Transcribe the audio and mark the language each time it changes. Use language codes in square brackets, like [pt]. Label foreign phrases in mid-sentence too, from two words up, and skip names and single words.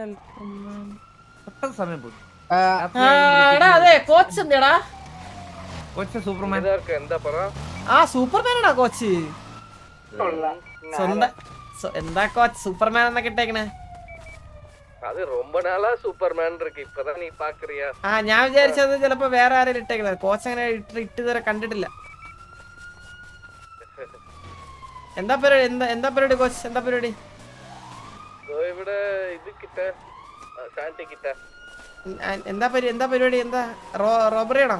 [ml] സമയം പോയി. അതെ കോച്ച് എന്തിടാ? കൊച്ചു സൂപ്പർമാൻ ആ സൂപ്പർമാനാടാ കോച്ച്. എന്താ കോച്ച് സൂപ്പർമാൻ എന്നൊക്കെ ഇട്ടേക്കണേ? [ta] അത് ரொம்ப நாளா സൂപ്പർമാൻ இருக்கு. இப்பதான் நீ பாக்குறியா? [ml] ആ ഞാൻ വിചാരിച്ചത് ചിലപ്പോ വേറെ ആരെങ്കിലും ഇട്ടേക്കണേ. കോച്ച് അങ്ങനെ ഇതുവരെ കണ്ടിട്ടില്ല. എന്താ പരിപാടി? എന്താ പരിപാടി കോച്ച്? എന്താ പരിപാടി? ഇവിടെ ഇത് കിട്ട സാന്റി കിട്ട എന്താ പരിപാടി? എന്താ റോബറി ആണോ?